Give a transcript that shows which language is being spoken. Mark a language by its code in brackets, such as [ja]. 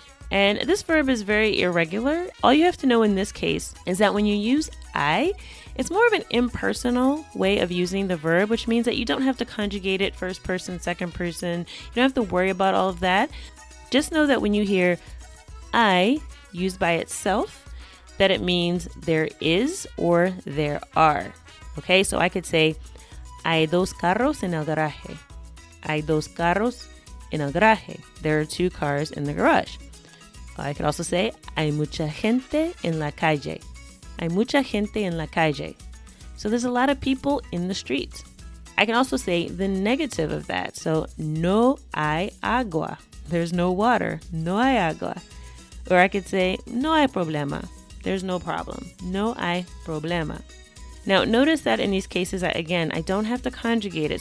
[en] And this verb is very irregular. All you have to know in this case is that when you use I, it's more of an impersonal way of using the verb, which means that you don't have to conjugate it first person, second person. You don't have to worry about all of that. Just know that when you hear I used by itself, that it means there is or there are. Okay, so I could say, [es] hay dos carros en el garaje. Hay dos carros en el garaje. [en] There are two cars in the garage. I could also say, [es] hay mucha gente en la calle. Hay mucha gente en la calle. [en] So there's a lot of people in the streets. I can also say the negative of that. [es] So, no hay agua. [en] There's no water. [es] No hay agua. [en] Or I could say, [es] no hay problema. [en] There's no problem. [es] No hay problema. [en] Now, notice that in these cases, I don't have to conjugate it.